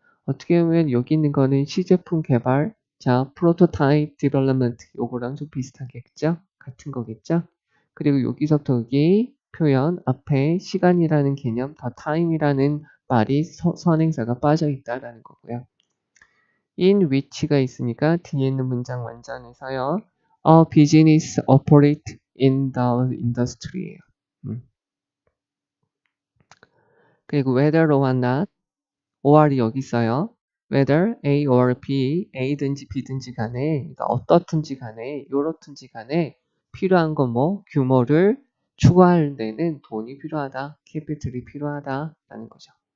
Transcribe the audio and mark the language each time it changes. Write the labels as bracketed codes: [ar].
[ko] 어떻게 보면 여기 있는 거는 시제품 개발, 자, 프로토타입 디벨롭먼트 요거랑 좀 비슷하겠죠? 같은 거겠죠? 그리고 여기서부터 여기 표현 앞에 시간이라는 개념, 더 타임이라는 말이 선행사가 빠져 있다라는 거고요. in which가 있으니까 뒤에 있는 문장 완전해서요. [en] A business operate in the industry예요. [ko] 그리고 [en] whether or not, [ko] or이 여기 있어요. [en] whether A or B, [ko] A든지 B든지 간에, 그러니까 어떻든지 간에, 요렇든지 간에 필요한 건 뭐? 규모를 추가할 데는 돈이 필요하다, 캐피탈이 필요하다라는 거죠.